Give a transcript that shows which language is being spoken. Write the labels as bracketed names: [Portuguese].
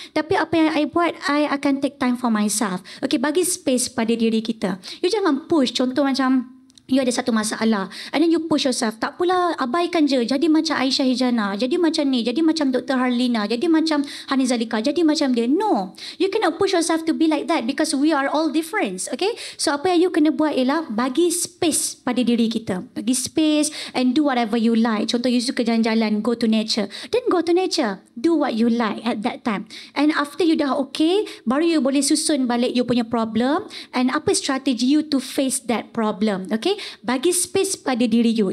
[Malay] Tapi apa yang I buat, I akan [English] take time for myself. [Malay] Okay, bagi space pada diri kita. You jangan push. Contoh macam [English] you [Malay] ada satu masalah, [English] and then you push yourself. [Malay] Tak pula, abaikan je. Jadi macam Aisyah Hijana, jadi macam ni, jadi macam Dr. Harlina, jadi macam Hanizalika, jadi macam dia. [English] No, you cannot push yourself to be like that, because we are all different. [Malay] Okay, so apa yang you kena buat ialah bagi space pada diri kita. Bagi space [English] and do whatever you like. [Malay] Contoh you suka jalan-jalan, [English] go to nature, then go to nature. Do what you like at that time. And after you dah okay, [Malay] baru you boleh susun balik [English] you punya problem, and apa strategi you to face that problem. [Malay] Okay, bagi space pada diri you.